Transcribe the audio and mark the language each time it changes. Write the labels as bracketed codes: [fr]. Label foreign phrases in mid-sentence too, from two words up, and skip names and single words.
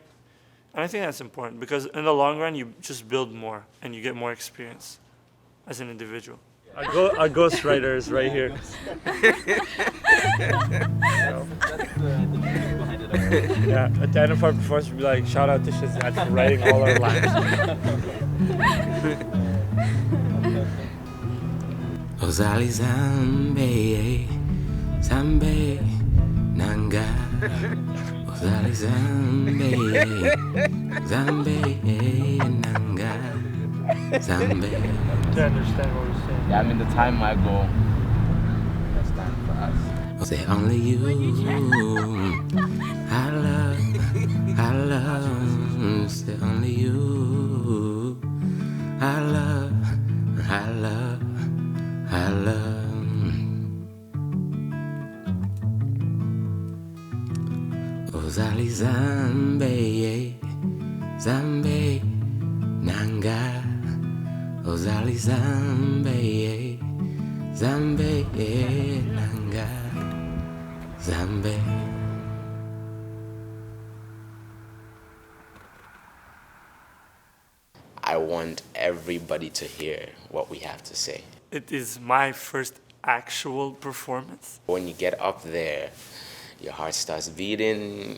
[en] And I think that's important because in the long run, you just build more and you get more experience as an individual. Our ghostwriter is right here. Yeah, at the end of our performance, we'll be like, shout out to Shahzad for writing all our lines. [ln] Ozali Zambe, Zambe, Nanga. Ozali Zambe, Zambe, Nanga. Zambe. [en] To understand what we're saying. Yeah, I mean, the time might go. That's time for us. Say only you. I love. Say only you. I love. [ln] Ozali Zambe, Zambe, Nanga. Ozali Zambe, Zambe, Nanga, Zambe. [en] I want everybody to hear what we have to say. It is my first actual performance. When you get up there, your heart starts beating.